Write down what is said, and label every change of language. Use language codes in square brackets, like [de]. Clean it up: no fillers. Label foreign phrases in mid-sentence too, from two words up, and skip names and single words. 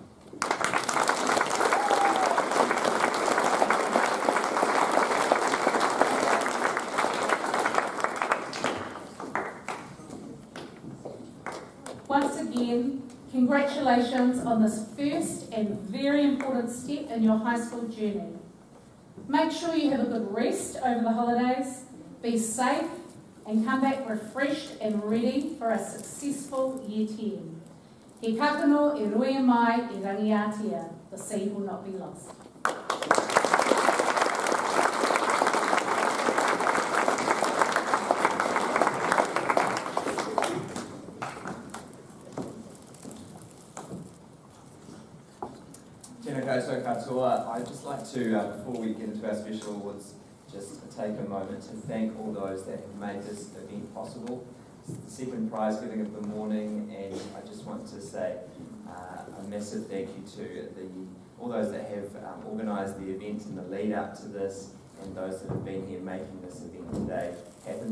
[en] Once again, congratulations on this first and very important step in your high school journey. Make sure you have a good rest over the holidays, be safe, and come back refreshed and ready for a successful Year 10. [mi] He kakano e rue mai e rangiatia. [en] The seed will not be lost. [mi] Tēnā koutou katoa. [en] I'd just like to, before we get into our special awards, just take a moment to thank all those that have made this event possible. It's the second prize giving of the morning, and I just want to say a massive thank you to all those that have organised the event and the lead up to this, and those that have been here making this event today happen.